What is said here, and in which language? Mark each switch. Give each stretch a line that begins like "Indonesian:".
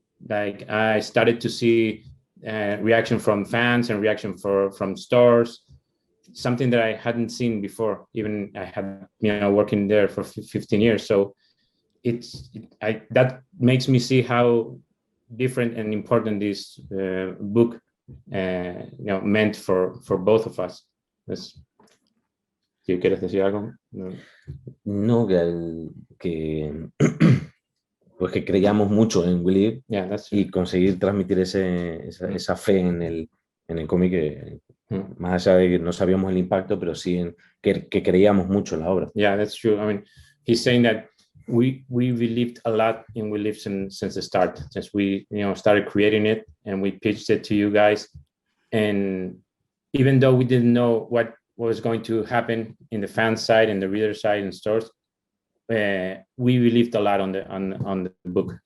English: Like I started to see reaction from fans and reaction from stores, something that I hadn't seen before. Even I had, working there for 15 years. So that makes me see how different and important this book meant for both of us.
Spanish: ¿Sí quieres decir algo? No, que pues que creíamos mucho en We Live, y conseguir transmitir esa fe en el cómic, más allá de que no sabíamos el impacto, pero sí que creíamos mucho en la obra.
English: Yeah, that's true. I mean, he's saying that we believed a lot in We Live since the start, since we started creating it and we pitched it to you guys. And even though we didn't know what was going to happen in the fan side and the reader side and stores, we believed a lot on the book.